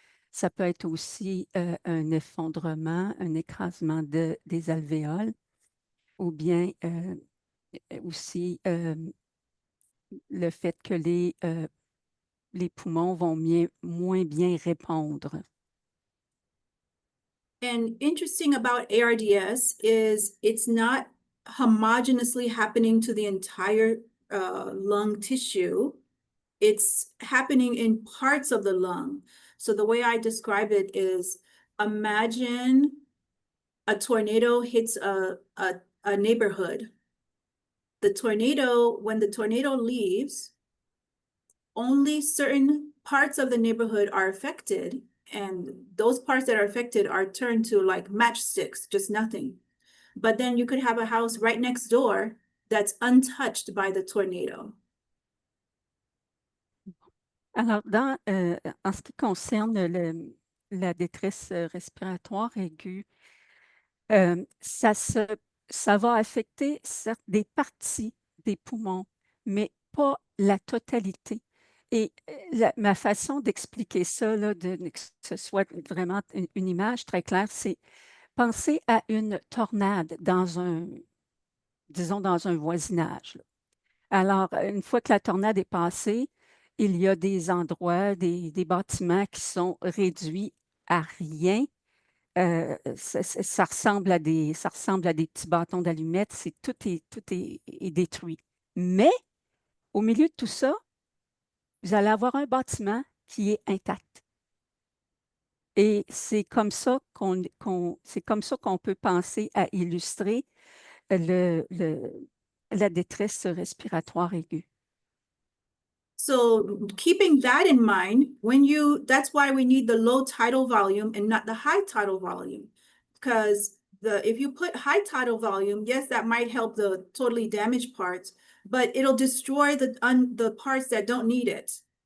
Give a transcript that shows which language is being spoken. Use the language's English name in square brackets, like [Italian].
[French] Ça peut être aussi un effondrement, un écrasement des alvéoles, ou bien aussi le fait que les poumons vont moins bien répondre. [English] And interesting about ARDS is it's not homogeneously happening to the entire lung tissue. It's happening in parts of the lung. So the way I describe it is, imagine a tornado hits a neighborhood. When the tornado leaves, only certain parts of the neighborhood are affected, and those parts that are affected are turned to like matchsticks, just nothing. But then you could have a house right next door that's untouched by the tornado. [French] Alors, en ce qui concerne la détresse respiratoire aiguë, ça va affecter des parties des poumons, mais pas la totalité. Et ma façon d'expliquer ça, là, que ce soit vraiment une image très claire, c'est penser à une tornade disons, dans un voisinage, là. Alors, une fois que la tornade est passée, il y a des endroits, des bâtiments qui sont réduits à rien. Ça ressemble ça ressemble à des petits bâtons d'allumettes. Tout est détruit. Mais au milieu de tout ça, vous allez avoir un bâtiment qui est intact. Et c'est comme ça c'est comme ça qu'on peut penser à illustrer la détresse respiratoire aiguë. [English] So keeping that in mind, that's why we need the low tidal volume and not the high tidal volume. Because if you put high tidal volume, yes, that might help the totally damaged parts, but it'll destroy the parts that don't need it.